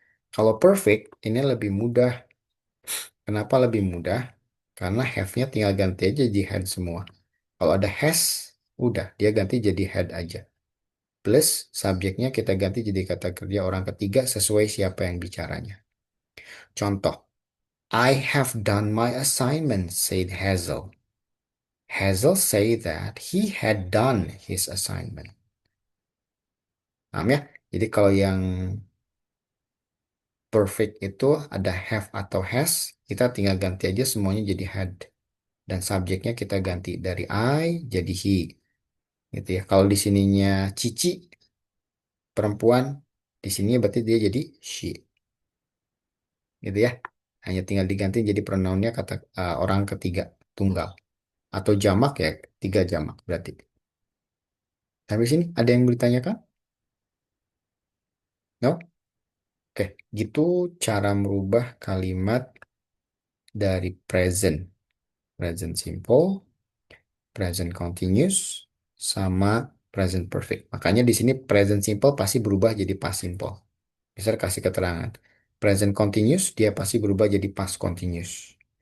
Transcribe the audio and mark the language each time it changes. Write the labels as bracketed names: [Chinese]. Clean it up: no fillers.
[Indonesian] Kalau perfect, ini lebih mudah. Kenapa lebih mudah? Karena have-nya tinggal ganti aja jadi had semua. Kalau ada has, udah, dia ganti jadi had aja. Plus, subjeknya kita ganti jadi kata kerja orang ketiga sesuai siapa yang bicaranya. [English] Contoh, I have done my assignment, said Hazel. Hazel said that he had done his assignment. [Indonesian] Paham ya? Jadi kalau yang perfect itu ada have atau has, kita tinggal ganti aja semuanya jadi had. Dan subjeknya kita ganti dari I jadi he. Gitu ya. Kalau di sininya Cici, perempuan, di sini berarti dia jadi she. Gitu ya. Hanya tinggal diganti jadi pronounnya kata orang ketiga, tunggal. Atau jamak ya, tiga jamak berarti. Sampai sini ada yang ditanyakan? No? Oke, gitu cara merubah kalimat dari present. Present simple, present continuous, sama present perfect. Makanya di sini present simple pasti berubah jadi past simple. Misal kasih keterangan. Present continuous dia pasti berubah jadi past continuous.